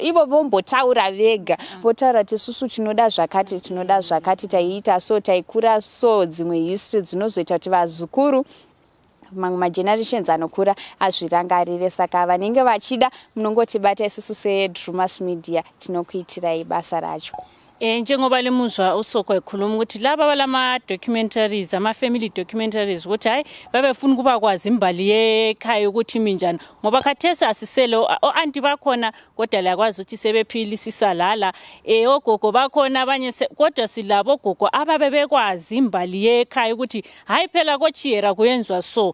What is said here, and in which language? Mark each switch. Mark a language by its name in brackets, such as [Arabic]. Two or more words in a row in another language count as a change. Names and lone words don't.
[Shona] Ivo vombotaura vega, votaura kuti isusu tinoda zvakati, tinoda zvakati, taiita so, taikura so, dzimwe history dzinozoita kuti vazukuru mamwe magenerations anokura azvirangarire. Saka vanenge vachida munongotibata isusu seDrewmas Media tinokuitirai basa racho. [North Ndebele] Njengoba lemuzwa usoko ekhuluma ukuthi laba balama documentaries, ama [English] family documentaries [North Ndebele] ukuthi hayi babefuna kuba kwazi imbali yekhaya ukuthi minjani, ngoba khathesi asisele anti bakhona kodwa lakwazi ukuthi sebephilisisa lala, ogogo bakhona abanye, kodwa silabo gogo ababekwazi imbali yekhaya ukuthi hayi phela kochiyera kuyenzwa so.